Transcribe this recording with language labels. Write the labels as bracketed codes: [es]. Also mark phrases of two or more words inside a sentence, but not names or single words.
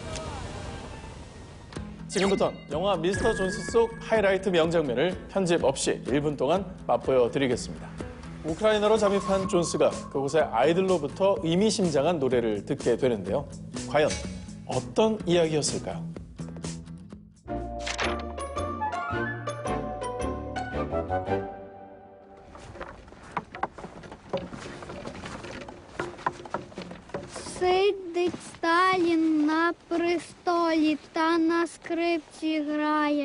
[ko] 지금부턴 영화 미스터 존스 속 하이라이트 명장면을 편집 없이 1분 동안 맛보여 드리겠습니다. 우크라이나로 잠입한 존스가 그곳의 아이들로부터 의미심장한 노래를 듣게 되는데요. 과연 어떤 이야기였을까요? [uk] Сидить Сталін на престолі та на скрипці грає.